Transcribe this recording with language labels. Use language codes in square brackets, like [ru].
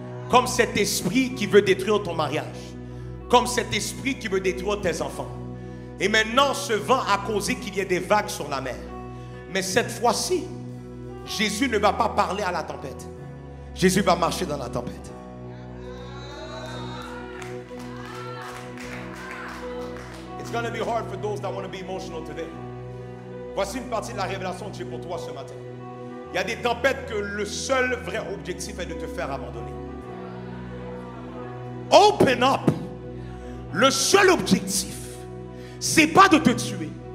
[fr] Comme cet esprit qui veut détruire ton mariage. Comme cet esprit qui veut détruire tes enfants. Et maintenant, ce vent a causé qu'il y ait des vagues sur la mer. Mais cette fois-ci, Jésus ne va pas parler à la tempête. Jésus va marcher dans la tempête. [en] It's going to be hard for those that want to be emotional today. [fr] Voici une partie de la révélation de Dieu pour toi ce matin. Il y a des tempêtes que le seul vrai objectif est de te faire abandonner. [en] Open up. [fr] Le seul objectif, c'est pas de te tuer.